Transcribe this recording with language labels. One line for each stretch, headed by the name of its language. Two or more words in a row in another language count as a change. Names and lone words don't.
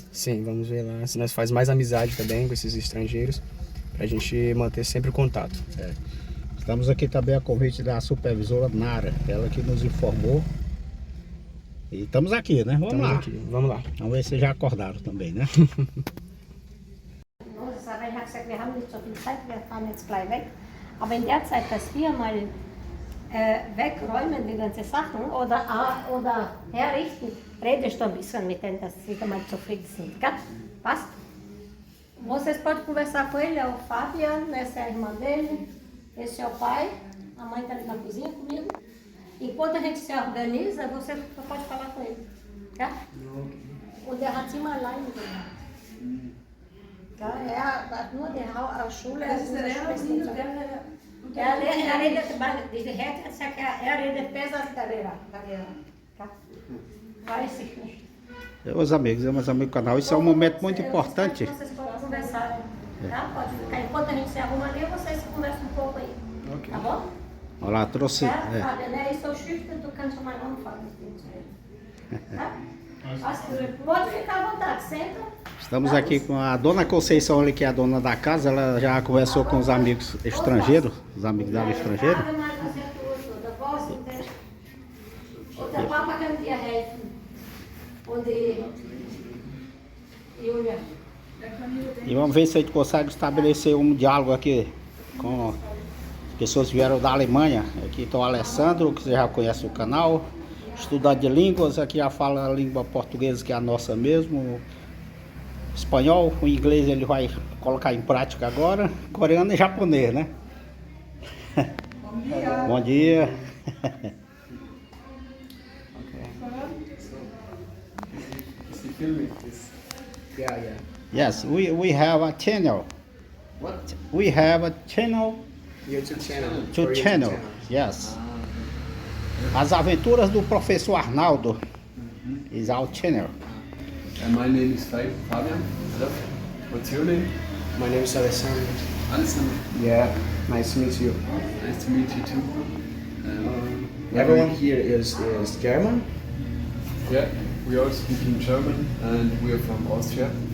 Portuguese: Sim, vamos ver lá se nós faz mais amizade também com esses estrangeiros, pra gente manter sempre o contato. Estamos aqui também a convite da supervisora Nara, ela que nos informou. E estamos aqui, né? Vamos lá. Vamos lá. Vamos ver se já acordaram também, né?
German: Aber ich habe gesagt, wir haben nicht so viel Zeit, wir fahren jetzt gleich weg. Aber in der Zeit, dass wir mal wegräumen die ganzen Sachen oder herrichten, redest du ein bisschen mit denen, dass sie mal zufrieden sind. Gell? Passt?
Portuguese: Vocês podem conversar com ele, é o Fabian, essa é a irmã dele, esse é o pai, a mãe está ali na cozinha comigo. Enquanto a gente se organiza, você pode falar com ele. Tá?
German: Und der hat sie mal alleine gemacht. Ja, nur die Schule. Das ist der Lehrer. Er redet besser als der Lehrer. Weiß ich nicht.
Portuguese: Meus amigos do canal, isso é um momento muito importante. Vocês podem conversar, tá? Pode ficar. Enquanto a gente se arruma ali, vocês conversam um pouco aí. Ok. Tá bom? Olha lá, trouxe...
German: Fabian, ich so schüchtern, du kannst schon mal anfangen mit dem zu reden.
Portuguese: Tá? Pode ficar à vontade, senta. Estamos aqui com a dona Conceição, ali, que é a dona da casa. Ela já conversou com os amigos estrangeiros, os amigos dela estrangeiros.
German: Der Papa kann dir helfen. Und die Julia.
Portuguese: E vamos ver se a gente consegue estabelecer um diálogo aqui com pessoas que vieram da Alemanha. Aqui está o Alessandro, que você já conhece o canal. Estudante de línguas, aqui já fala a língua portuguesa, que é a nossa mesmo. Espanhol, o inglês ele vai colocar em prática agora. Coreano e japonês, né? Bom dia. Bom dia.
English: Yeah. Yes, we have a channel. What? We have a channel. YouTube channel. To channel. Yes. As aventuras do professor Arnaldo is our channel. My name is Fabian. Hello. What's your name? My name is Alessandro. Alessandro. Yeah, nice to meet you. Nice to meet you too. Everyone here is German? Yeah, we are speaking German and we are from Austria.